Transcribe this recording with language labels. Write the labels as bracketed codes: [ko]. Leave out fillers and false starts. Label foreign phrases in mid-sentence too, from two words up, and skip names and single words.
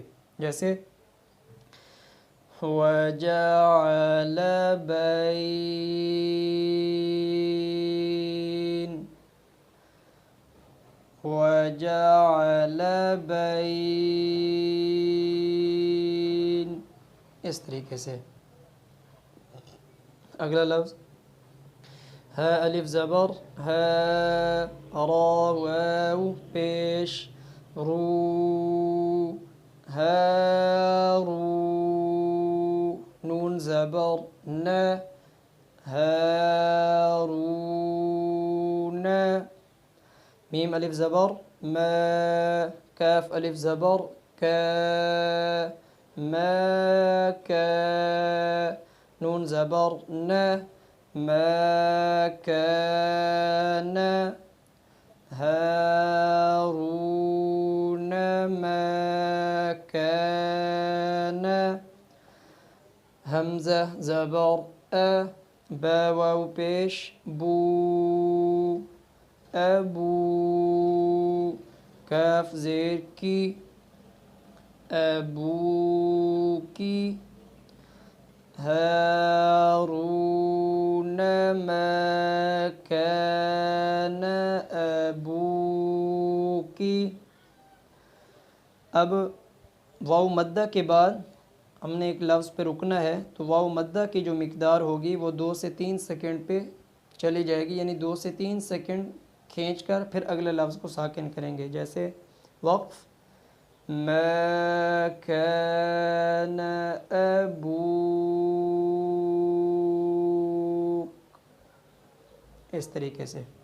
[ur] جیسے [ar] وجعل بین، وجعل بین، [ur] اس طریقے سے. اگلا لفظ ہا الف زبر ہا، را واو پیش رو، ہارو، نون زبر ن، ہارون، میم الف زبر ما، کاف الف زبر کا، ما کا، نون زبر ن، [ar] ما كان، هارون ما كان، [ur] حمزة زبر أ، با واو پیش بو، ابو، کاف زیر کی، ابو کی، [ar] هارون ما كان أبوك. [ur] اب واو مدہ کے بعد ہم نے ایک لفظ پہ رکنا ہے، تو واو مدہ کی جو مقدار ہوگی وہ 2 سے 3 سیکنڈ پہ چلی جائے گی، یعنی 2 سے 3 سیکنڈ کھینچ کر پھر اگلے لفظ کو ساکن کریں گے، جیسے وقف [ar] ما کان ابوک، [ur] اس طریقے سے۔